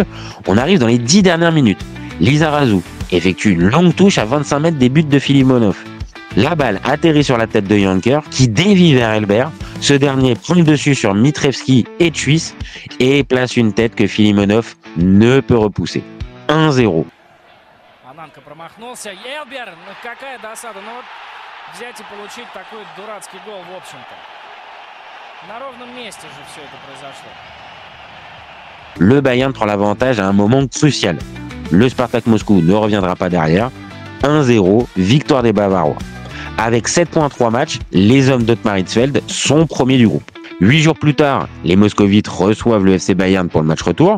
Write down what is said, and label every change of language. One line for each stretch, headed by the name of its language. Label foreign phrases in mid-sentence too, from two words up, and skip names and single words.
French: On arrive dans les 10 dernières minutes. Lizarazu effectue une longue touche à 25 mètres des buts de Filimonov. La balle atterrit sur la tête de Janker qui dévie vers Elbert. Ce dernier prend le dessus sur Mitrevski et Suisse et place une tête que Filimonov ne peut repousser. 1-0.
Russian: Ананко промахнулся. Элбер, ну какая досада. Ну вот взять и получить такой дурацкий гол, в общем-то. На ровном месте же все это произошло.
French: Le Bayern prend l'avantage à un moment crucial. Le Spartak Moscou ne reviendra pas derrière. 1-0, victoire des Bavarois. Avec 7 points en 3 matchs, les hommes d'Ottmar Hitzfeld sont premiers du groupe. 8 jours plus tard, les Moscovites reçoivent le FC Bayern pour le match retour.